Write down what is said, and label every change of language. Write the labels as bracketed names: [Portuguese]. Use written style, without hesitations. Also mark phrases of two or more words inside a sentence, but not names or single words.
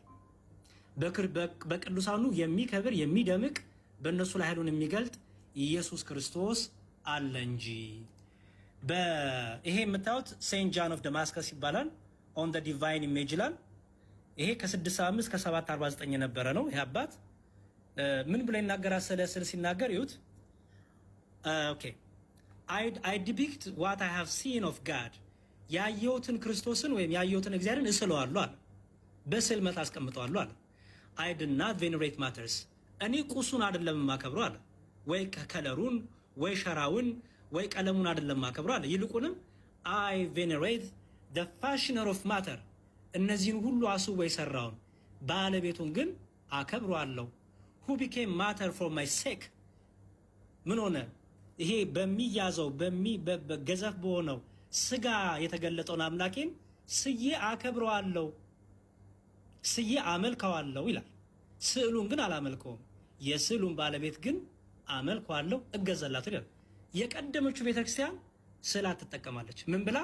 [Amharic] በቅዱሳኑ የሚከብር የሚደምቅ በእነሱ ላይ ኃይሉን የሚገልጥ ኢየሱስ ክርስቶስ አለ እንጂ። ይሄ የምታዩት ሴንት ጃን ኦፍ ደማስከስ ይባላል። ኦን ዘ ዲቫይን ኢሜጅ ይላል። ይሄ ከ675 እስከ 749 የነበረ ነው። ይሄ አባት ምን ብሎ ይናገራል? ስለ ስዕል ሲናገር ይሁት ኦኬ [English] I depict what I have seen of God [Amharic] ያየሁትን ክርስቶስን ወይም ያየሁትን እግዚአብሔርን እስለዋለሁ አለ። በስዕል መልክ አስቀምጠዋለሁ አለ። [English] I did not venerate matters [Amharic] እኔ ቁሱን አይደለም የማከብረው አለ። ወይ ከለሩን ወይ ሸራውን ወይ ቀለሙን አይደለም የማከብረው አለ። ይልቁንም [English] I venerate the fashioner of matter [Amharic] እነዚህን ሁሉ አስቦ የሰራውን ባለቤቱን ግን አከብረዋለሁ። [English] who became matter for my sake [Amharic] ምን ሆነ? ይሄ በሚያዘው በገዘፍ በሆነው ስጋ የተገለጠውን አምላኬን ስዬ አከብረዋለሁ፣ ስዬ አመልከዋለሁ ይላል። ስዕሉን ግን አላመልከውም፣ የስዕሉን ባለቤት ግን አመልከዋለሁ፣ እገዛላታለሁ ይላል። የቀደመችው ቤተክርስቲያን ስዕላት ትጠቀማለች። ምን ብላ?